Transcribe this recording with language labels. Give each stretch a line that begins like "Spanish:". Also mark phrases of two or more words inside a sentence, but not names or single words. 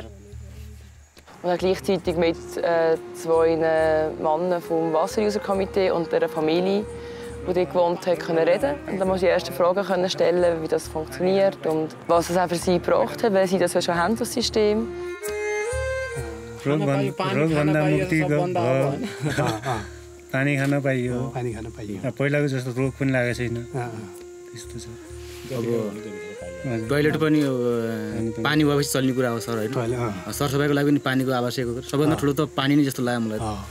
German: Und dann gleichzeitig mit 2 Männern vom Wasseruser-Komitee und der Familie, die dort gewohnt hat, reden. Und dann musste ich die ersten Fragen stellen, wie das funktioniert und was es auch für sie gebracht hat, weil sie das ja schon haben, das System.
Nepali: रोगभन्दा मुक्ति भयो पानी खान पाइयो पहिलाको जस्तो रोग पनि लागेको छैन त्यस्तो छ टोयलेट पनि पानी भएपछि चल्ने कुरा हो सर होइन सरसफाइको लागि पनि पानीको आवश्यक हो सबैभन्दा ठुलो त पानी नै जस्तो लाग्यो मलाई